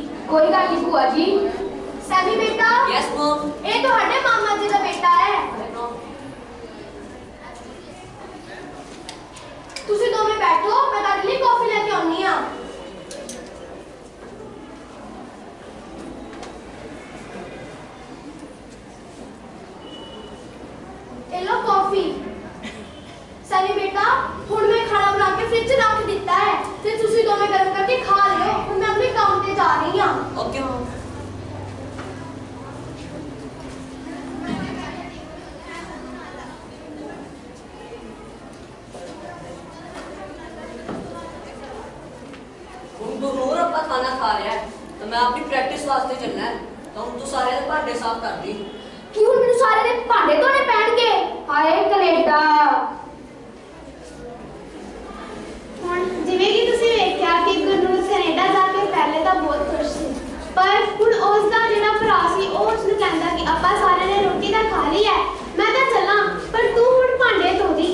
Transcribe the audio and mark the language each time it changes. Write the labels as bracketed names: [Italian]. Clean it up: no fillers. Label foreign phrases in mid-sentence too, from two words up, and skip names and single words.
[Punjabi] ਕੋਈ ਗੱਲ ਨਹੀਂ ਭੂਆ ਜੀ। ਸੈਮੀ ਬੇਟਾ। [English] Yes mom. [Punjabi] ये ਤੁਹਾਡੇ ਮਾਮਾ ਜੀ ਦਾ ਬੇਟਾ ਹੈ। ਤੁਸੀਂ ਦੋਵੇਂ ਬੈਠੋ, ਮੈਂ ਤੁਹਾਡੇ ਲਈ ਕਾਫੀ ਲੈ ਕੇ ਆਉਣੀ ਆ। ਇਹ ਲੋ ਕਾਫੀ। ਸੈਮੀ ਬੇਟਾ ਹੁਣ ਮੈਂ ਖਾਣਾ ਬਣਾ ਕੇ ਫਰਿੱਜ ਰੱਖ ਦਿੱਤਾ ਹੈ ਤੇ ਤੁਸੀਂ ਦੋਵੇਂ ਗਰਮ ਕਰਕੇ ਖਾ ਲਿਓ। ਹੁਣ ਮੈਂ ਆਪਣੇ ਕੰਮ ਤੇ ਜਾ ਰਹੀ ਹਾਂ। [English] Okay mom. [Punjabi] ਹੁਣ ਗੁਰੂਰ ਆਪਣਾ ਖਾਣਾ ਖਾ ਰਿਹਾ ਹੈ ਤੋਂ ਮੈਂ ਆਪਣੀ ਪ੍ਰੈਕਟਿਸ ਵਾਸਤੇ ਚੱਲਣਾ ਹੈ ਤੋਂ ਹੁਣ ਤੂੰ ਸਾਰੇ ਦੇ ਭਾਂਡੇ ਸਾਫ਼ ਕਰ ਦੀਂ। ਕਿ ਹੁਣ ਮੈਨੂੰ ਸਾਰੇ ਦੇ ਭਾਂਡੇ ਧੋਣੇ ਪੈਣਗੇ? ਹਾਏ ਕਨੇਡਾ। ਹੁਣ ਜਿਵੇਂ ਕਿ ਤੁਸੀਂ ਵੇਖਿਆ ਕਿ ਗੁਰਨੂਰ ਕੈਨੇਡਾ ਜਾ ਕੇ ਪਹਿਲੇ ਤਾਂ ਬਹੁਤ ਖੁਸ਼ ਸੀ, ਪਰ ਹੁਣ ਉਸ ਦਾ ਜਿਹੜਾ ਭਰਾ ਸੀ ਉਹ ਉਸ ਨੂੰ ਕਹਿੰਦਾ ਕਿ ਆਪਾਂ ਸਾਰਿਆਂ ਨੇ ਰੋਟੀ ਤਾਂ ਖਾ ਲਈ ਹੈ, ਮੈਂ ਤਾਂ ਚੱਲਾਂ, ਪਰ ਤੂੰ ਹੁਣ ਭਾਂਡੇ ਧੋ ਦੀ।